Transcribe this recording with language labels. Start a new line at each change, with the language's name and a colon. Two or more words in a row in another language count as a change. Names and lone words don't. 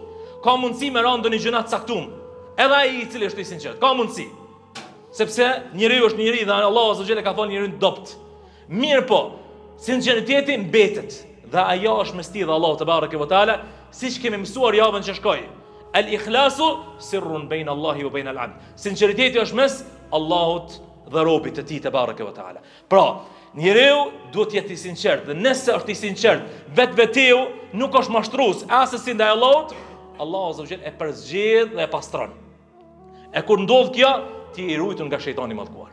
Albanian: Ka mundësi me rënë ndonjë gjëna të caktuar. Edhe ai i cili është i sinqert, ka mundësi. Sepse njeriu është njeri dhe Allahu
Arabic: عز وجل
Albanian: e ka thënë njeriu dopt. Mirë po, sinqeriteti mbetet dhe ajo është mes ti dhe Allahu
Arabic: تبارك وتعالى,
Albanian: siç kemi mësuar javën që shkoi.
Arabic: الإخلاص سر بين الله وبين العبد.
Albanian: Sinqeriteti është mes Allahut dhe robit të tij
Arabic: تبارك وتعالى.
Albanian: Pra, njeriu duhet të jetë i sinqert dhe nëse është i sinqert vetvetiu, nuk është mashtrues as si ndaj Allahut, Allahu
Arabic: عز وجل
Albanian: e përzgjedh dhe e pastron. E kur ndodh kjo, ti i ruajtur nga shejtani mallkuar.